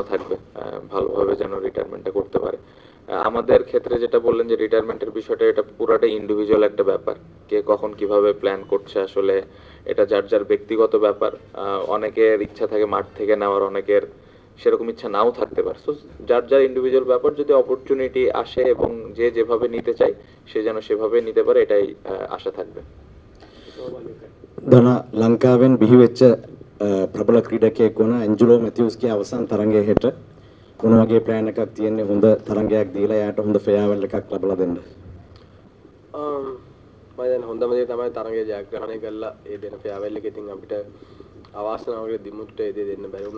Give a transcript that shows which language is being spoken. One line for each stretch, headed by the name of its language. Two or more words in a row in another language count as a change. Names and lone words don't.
Bangla: থাকবে ভালোভাবে যেন রিটায়ারমেন্টটা করতে পারে আমাদের ক্ষেত্রে যেটা বললেন যে রিটায়ারমেন্টের বিষয়টা এটা পুরোটাই ইন্ডিভিজুয়াল একটা ব্যাপার কে কখন কিভাবে প্ল্যান করছে আসলে এটা যার যার ব্যক্তিগত ব্যাপার অনেকের ইচ্ছা থাকে মাঠ থেকে নেওয়ার অনেকের সেরকম ইচ্ছা নাও থাকতে পারে সো যার যার ইন্ডিভিজুয়াল ব্যাপার যদি অপরচুনিটি আসে এবং যে যেভাবে নিতে চায় সে যেন সেভাবে নিতে পারে এটাই আশা থাকবে
Sinhala: දන ලංකාවෙන් බිහිවෙච්ච ප්‍රබල ක්‍රීඩකයෙක් වුණ ඇන්ජලෝ මැතිව්ස්ගේ අවසන් තරඟයේ හෙට මොන වගේ ප්ලෑන් එකක් තියෙන්නේ හොඳ තරඟයක් දීලා එයාට හොඳ ෆෙයාවල් එකක් ලබා දෙන්න? මම දැන් හොඳම දේ තමයි තරඟය ජයග්‍රහණය කරලා ඒ දෙන ෆෙයාවල් එක ඉතින් අපිට අවාසනාවකට දිමුත්ට ඒ දේ දෙන්න බැරි වුණා.